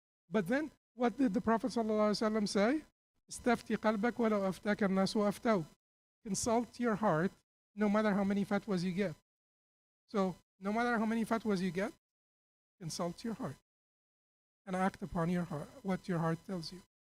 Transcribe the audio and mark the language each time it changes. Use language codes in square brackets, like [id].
[en] But then, what did the Prophet ﷺ say? [ar] استفتي قلبك ولو أفتاك الناس وأفتوك. [en] Consult your heart, no matter how many fatwas you get. So, no matter how many fatwas you get, consult your heart and act upon your heart, what your heart tells you.